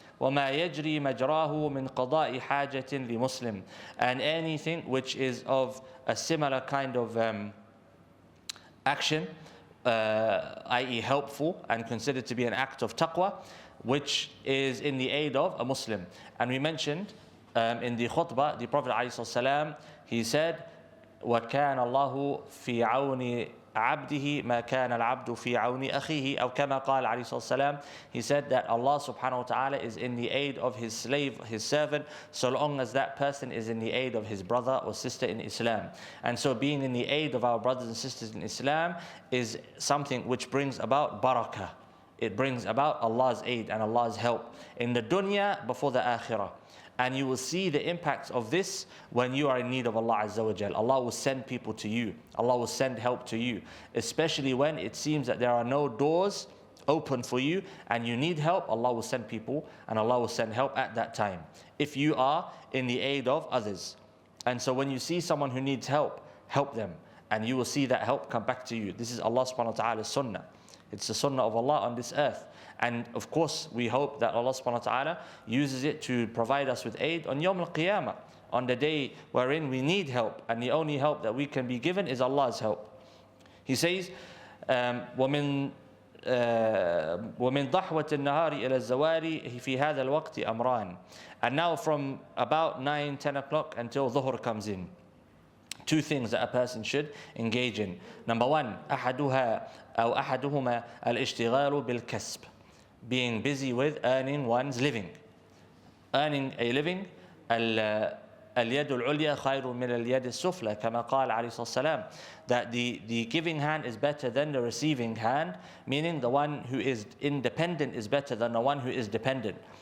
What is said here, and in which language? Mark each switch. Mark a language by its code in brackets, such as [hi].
[ar] وَمَا يَجْرِي مَجْرَاهُ مِنْ قَضَاءِ حَاجَةٍ لِمُسْلِمٍ, [en] and anything which is of a similar kind of action, i.e. helpful and considered to be an act of taqwa, which is in the aid of a Muslim. And we mentioned in the khutbah, the Prophet ﷺ, he said, [ar] وَكَانَ اللَّهُ فِي عَوْنِ عبده ما كان العبد في عون أخيه أو كما قال عليه الصلاة والسلام. [en] He said that Allah subhanahu wa ta'ala is in the aid of his slave, his servant, so long as that person is in the aid of his brother or sister in Islam. And so being in the aid of our brothers and sisters in Islam is something which brings about barakah. It brings about Allah's aid and Allah's help in the dunya before the akhirah. And you will see the impacts of this when you are in need of Allah Azza wa Jal. Allah will send people to you. Allah will send help to you. Especially when it seems that there are no doors open for you and you need help, Allah will send people and Allah will send help at that time. If you are in the aid of others. And so when you see someone who needs help, help them. And you will see that help come back to you. This is Allah subhanahu wa ta'ala's sunnah. It's the sunnah of Allah on this earth. And of course, we hope that Allah subhanahu wa ta'ala uses it to provide us with aid on Yawm al-Qiyamah, on the day wherein we need help. And the only help that we can be given is Allah's help. He says, [ar] وَمِن ضَحْوَةِ النَّهَارِ إِلَى الزَّوَارِ فِي هَذَا الْوَقْتِ أَمْران. [en] And now from about 9, 10 o'clock until dhuhr comes in. Two things that a person should engage in. Number one, [ar] أحدهما الاشتغال بالكسب, [en] being busy with earning one's living. Earning a living, [ar] اليد العليا خير من اليد السفلى كما قال عليه الصلاة والسلام, [en] that the giving hand is better than the receiving hand, meaning the one who is independent is better than the one who is dependent.